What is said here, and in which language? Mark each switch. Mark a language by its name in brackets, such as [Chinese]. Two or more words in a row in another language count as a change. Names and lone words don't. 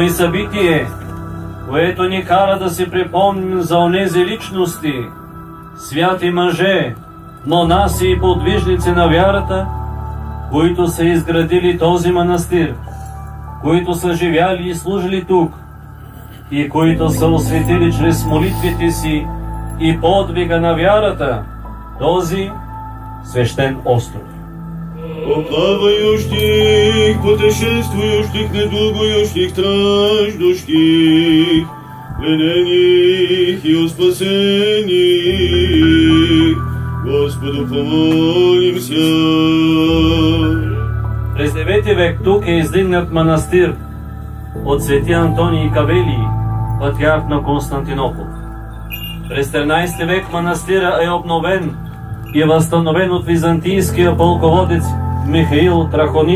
[Bulgarian] и събитие, което ни кара да си припомним за онези личности, святи мъже, монаси и подвижници на вярата, които са изградили този манастир, които са живяли и служили тук и които са осветили чрез молитвите си и подвига на вярата този свещен остров. [Church Slavic] Плавающих, путешествующих, недугующих, страждущих, пленених и у спасених, Господу помолимся. [Bulgarian] През 9 век тук е издигнат манастир от свети Антоний Кавелий, патриарх на Константинопол. През 13 век манастира е обновен и е възстановен от византийския полководец Михаил Трахонит.